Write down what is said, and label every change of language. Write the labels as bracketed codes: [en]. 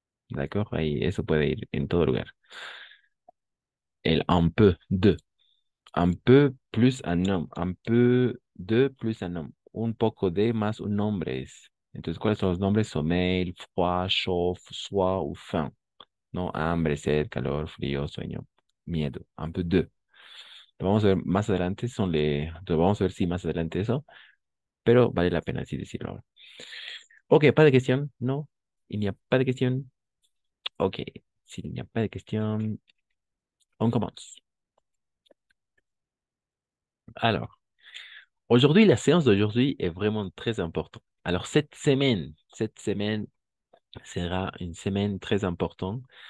[fr] D'accord, [es] ahí eso puede ir en todo lugar. El [fr] un peu plus un nombre, [es] un peu de plus un nombre, un poco de más un nombre es. Entonces, ¿cuáles son los nombres? [fr] Sommeil, froid, chaud, soif o faim. [es] ¿No? Hambre, sed, calor, frío, sueño, miedo. [fr] Un peu de. [es] Lo vamos a ver más adelante, lo vamos a ver si más adelante eso, pero vale la pena así decirlo ahora. [fr] Ok, pas de question, no, il n'y a pas de question. Ok, s'il n'y a pas de question, on commence. Alors, aujourd'hui, la séance d'aujourd'hui est vraiment très importante. Alors, cette semaine sera une semaine très importante.